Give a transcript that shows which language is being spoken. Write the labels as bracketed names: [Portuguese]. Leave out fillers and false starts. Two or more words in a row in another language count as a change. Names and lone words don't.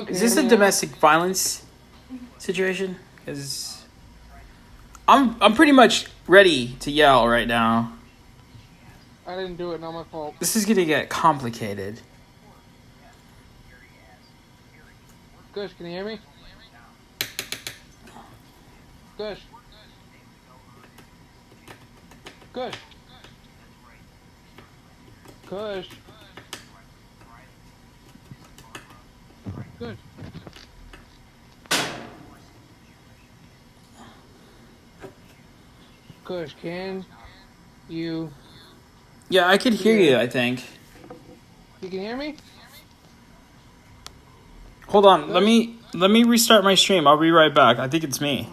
[English] Is this a domestic violence situation? Because I'm pretty much ready to yell right now. I didn't do it, not my fault. This is gonna get complicated. Kush, can you hear me? Kush. Kush. Kush. Kush. Kush, can you... Yeah, I could hear you, I think. You can hear me? Hold on, let me restart my stream. I'll be right back. I think it's me.